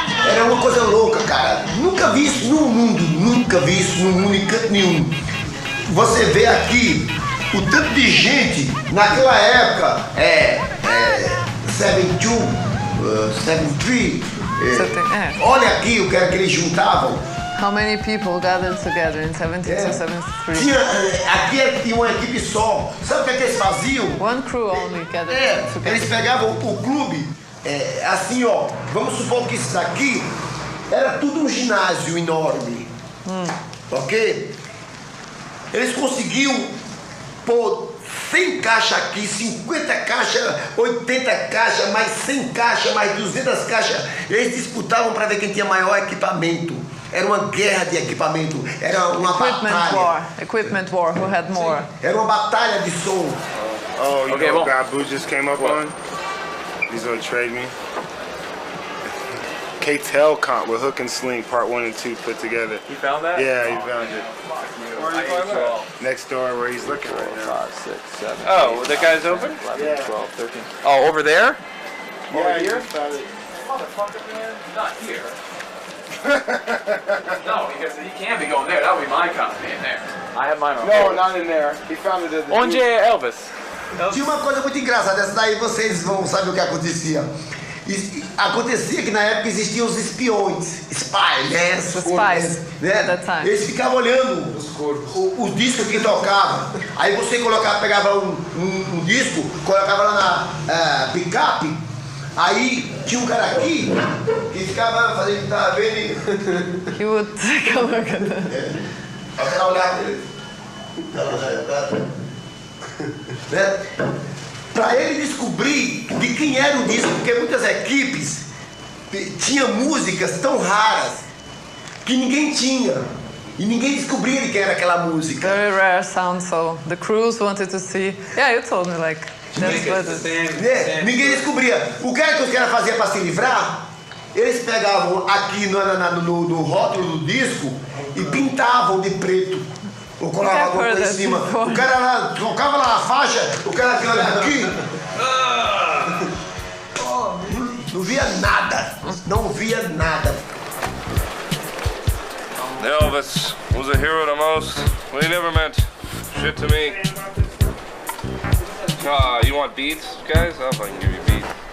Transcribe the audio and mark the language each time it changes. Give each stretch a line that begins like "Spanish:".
Portuguese: Era uma coisa louca, cara. Nunca vi isso no mundo. Nunca vi isso no mundo em canto nenhum. Você vê aqui o tanto de gente naquela época. 72, 73. Olha aqui o que era que eles juntavam.
English: How many people gathered together in 72, 73?
Portuguese: Aqui tinha uma equipe só. Sabe o que eles faziam?
English: One crew only gathered together.
Portuguese: Eles pegavam o clube, assim, ó. Vamos supor que isso daqui era tudo um ginásio enorme. Ok? Eles conseguiam pôr 100 caixas aqui, 50 caixas, 80 caixas, mais 100 caixas, mais 200 caixas. Eles disputavam para ver quem tinha maior equipamento. Era uma guerra de equipamento, era uma batalha.
English: Equipment war, who had more?
Portuguese: Era uma batalha de som.
English: Oh, you know what Babu just came up on? He's gonna trade me. K-Tel comp with Hook and Sling, part 1 and 2 put together. You found that? Yeah, he found it. Where are you talking about? Next door where he's looking right now. 5, 6, 7. Oh, the guy's open? 11, 12, 13. Oh, over there? Yeah, over here? Found it. Motherfucker, man. Not here. No, because he can't be going there. That would be my copy in there. I have mine on. No, not in there. He found it at the
Portuguese: Onde é Elvis? Tinha uma coisa muito engraçada, essa daí vocês vão saber o que acontecia. Acontecia que na época existiam os espiões, spies, né?
English: Spies,
Portuguese: né? Eles ficavam olhando os discos que tocavam. Aí você pegava um disco, colocava lá na picape. Aí tinha um cara aqui que ficava fazendo, tava vendo e...
English: He would take a look at that.
Portuguese: Aí ela olhava ele. Né? Para ele descobrir de quem era o disco, porque muitas equipes tinham músicas tão raras que ninguém tinha. E ninguém descobria de quem era aquela música.
English: Very rare sound, so the crews wanted to see. Yeah, you told me, like, that's what it.
Portuguese: Ninguém descobria. O que era que os caras faziam para se livrar? Eles pegavam aqui no rótulo do disco e pintavam de preto. Ou colocavam alguma coisa em cima. O cara lá, colocava lá a faixa, o cara que olha aqui. Não via nada. Não via nada.
English: Elvis was a hero to most, but he never meant shit to me. You want beats, guys? I'll fucking give you beats.